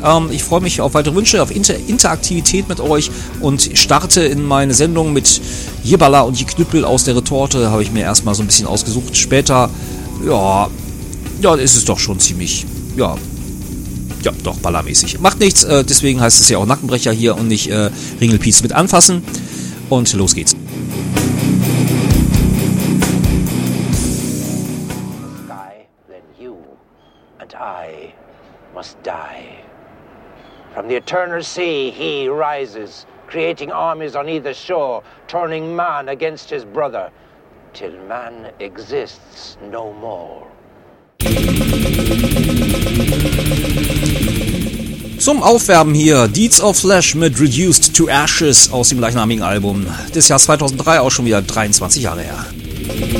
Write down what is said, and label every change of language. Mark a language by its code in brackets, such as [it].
[de] Ich freue mich auf weitere Wünsche, auf Interaktivität mit euch und starte in meine Sendung mit Jebala und die Knüppel aus der Retorte. Habe ich mir erstmal so ein bisschen ausgesucht. Später, ja, ist es doch schon ziemlich, ja. Ja, doch, ballermäßig. Macht nichts, deswegen heißt es ja auch Nackenbrecher hier und nicht Ringelpiez mit anfassen. Und los geht's. [en] Sky, then you and I must die. From the eternal sea he rises, creating armies on either shore, turning man against his brother, till man exists no more. [de] Zum Aufwärmen hier, Deeds of Flesh mit Reduced to Ashes aus dem gleichnamigen Album. Des Jahres 2003, auch schon wieder 23 Jahre her.